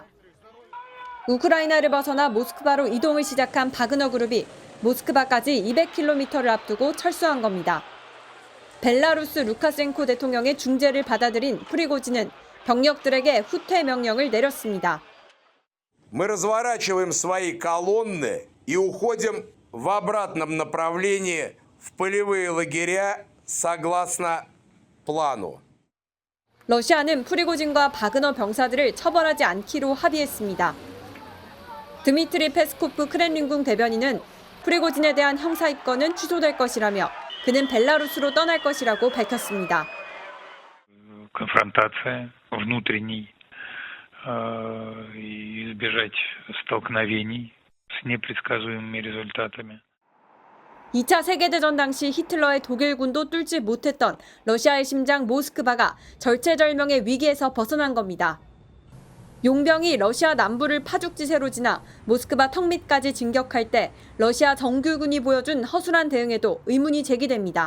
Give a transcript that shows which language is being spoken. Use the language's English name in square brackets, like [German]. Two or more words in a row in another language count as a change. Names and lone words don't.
[Korean] 우크라이나를 벗어나 모스크바로 이동을 시작한 바그너 그룹이 모스크바까지 200km를 앞두고 철수한 겁니다. 벨라루스 루카센코 대통령의 중재를 받아들인 프리고진은 병력들에게 후퇴 명령을 내렸습니다. [Russian] Мы разворачиваем свои колонны и уходим в обратном направлении в полевые лагеря согласно плану. [Korean] 러시아는 프리고진과 바그너 병사들을 처벌하지 않기로 합의했습니다. 드미트리 페스코프 크렘린궁 대변인은 프리고진에 대한 형사 입건은 취소될 것이라며 그는 벨라루스로 떠날 것이라고 밝혔습니다. [Russian] Конфронтация внутренней и избежать столкновений с непредсказуемыми результатами. [Korean] 2차 세계대전 당시 히틀러의 독일군도 뚫지 못했던 러시아의 심장 모스크바가 절체절명의 위기에서 벗어난 겁니다. 용병이 러시아 남부를 파죽지세로 지나 모스크바 턱 밑까지 진격할 때 러시아 정규군이 보여준 허술한 대응에도 의문이 제기됩니다.